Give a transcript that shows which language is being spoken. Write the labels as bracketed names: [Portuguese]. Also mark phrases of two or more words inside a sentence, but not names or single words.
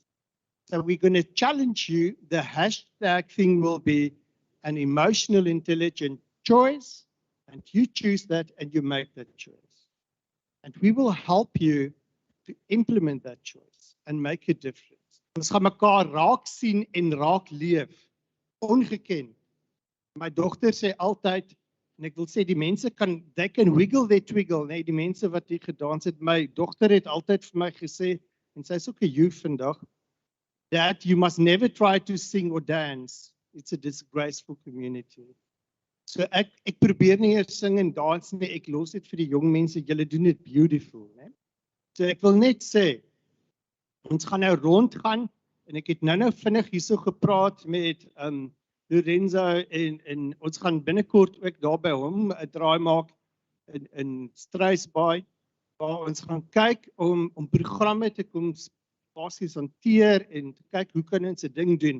[English] So we're going to challenge you. The hashtag thing will be an emotional intelligent choice, and you choose that and you make that choice. And we will help you to implement that choice and make a difference. [Afrikaans] Ons gaan mekaar raak sien en raak leef, ongekend. My dogter sê altyd, en ek wil sê die mense kan, [English] they can wiggle their twiggle, [Afrikaans] nee, die mense wat hier gedans het, my dogter het altyd vir my gesê, en sy is ook 'n youth vandag, [English] that you must never try to sing or dance. It's a disgraceful community. [Afrikaans] So ek probeer nie eers sing en dans nie, ek los dit vir die jong mense, julle doen dit beautiful, né? So ek wil net sê, ons gaan nou rondgaan, en ek het nou vinnig hierso gepraat met Lorenzo, en ons gaan binnekort ook daar by hom 'n draai maak in Struisbaai, waar ons gaan kyk om programme te kom basies hanteer en te kyk hoe kan ons 'n ding doen.